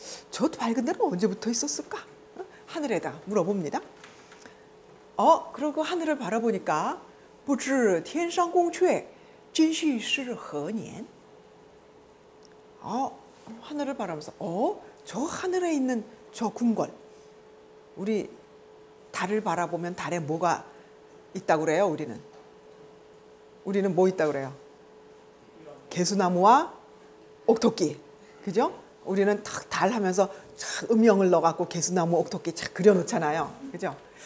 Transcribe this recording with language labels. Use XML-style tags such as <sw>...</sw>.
<ko>저 밝은 달은 언제부터 있었을까? 하늘에다 물어봅니다. 그리고 하늘을 바라보니까</ko> <zh>不知天上宫阙今夕是何年?</zh> <ko>하늘을 바라보면서 저 하늘에 있는 저 궁궐, 우리 달을 바라보면 달에 뭐가 있다고 그래요? 우리는 뭐 있다고 그래요? 개수나무와 옥토끼, 그죠? 우리는 탁 달 하면서 음영을 넣어갖고 개수나무, 옥토끼 착 그려놓잖아요, 그죠?</ko>